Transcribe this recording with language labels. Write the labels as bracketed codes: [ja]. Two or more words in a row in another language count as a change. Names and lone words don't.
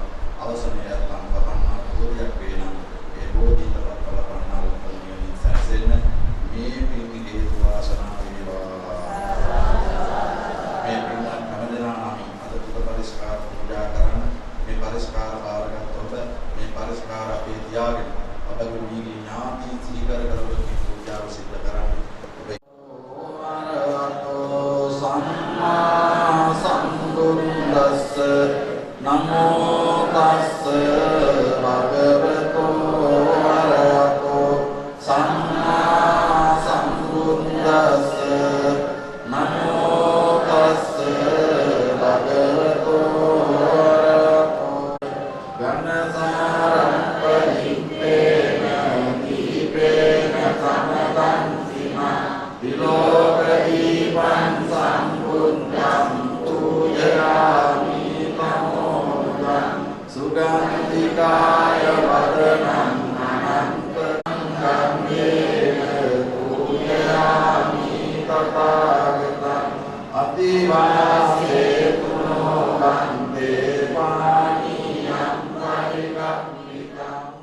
[si] අවසනයේ ලංකපන්නා බෝධියක් වේනම් ඒ බෝධිතවත් බලපන්නා උපනියමින් සැසෙන්න මේ පින් හේතු වාසනා වේවා. මේ පින් හැමදෙනා නම් අද පුද පරිස්කාර පූජා කරන්න මේ පරිස්කාර බාරගත් ඔබ මේ පරිස්කාර අපේ තියාගෙන අපගේ මීගේ ඥාති සිහි කර කර මේ පූජාව සිද්ධ කරන්න. [pi] සම්මා සම්බුද්දස්ස නමෝ තස්ස භගවතෝ අරහතෝ සම්මා සම්බුද්දස්ස නමෝ තස්ස භගවතෝ අරහතෝ ගණසාරම් පරිත්තේන දීපේන සමදං සිනා විලෝක දීපං සම්බුද්ධං පූජයාමි තමෝදං සුගන්ධිකාය වදනං අනන්තං ගම්යේන පූජයාමි තථාගතං අතිවාසේතු නොබන්තේ පාණියං පරිගම්මිතං